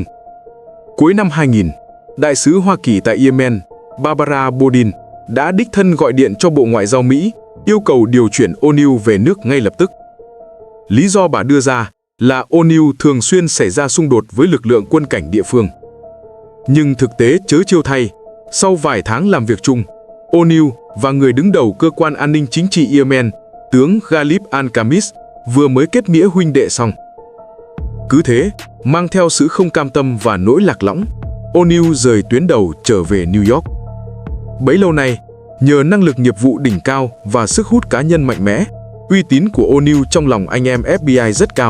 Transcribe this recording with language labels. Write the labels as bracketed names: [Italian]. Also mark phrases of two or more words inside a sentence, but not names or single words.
[Vietnamese] Cuối năm 2000, Đại sứ Hoa Kỳ tại Yemen, Barbara Bodin, đã đích thân gọi điện cho Bộ Ngoại giao Mỹ, yêu cầu điều chuyển O'Neill về nước ngay lập tức. Lý do bà đưa ra là O'Neill thường xuyên xảy ra xung đột với lực lượng quân cảnh địa phương. Nhưng thực tế trớ trêu thay, sau vài tháng làm việc chung, O'Neill và người đứng đầu cơ quan an ninh chính trị Yemen, tướng Ghalib al-Khamis, vừa mới kết nghĩa huynh đệ xong. Cứ thế, mang theo sự không cam tâm và nỗi lạc lõng, O'Neill rời tuyến đầu trở về New York. Bấy lâu nay, nhờ năng lực nghiệp vụ đỉnh cao và sức hút cá nhân mạnh mẽ, uy tín của O'Neill trong lòng anh em FBI rất cao.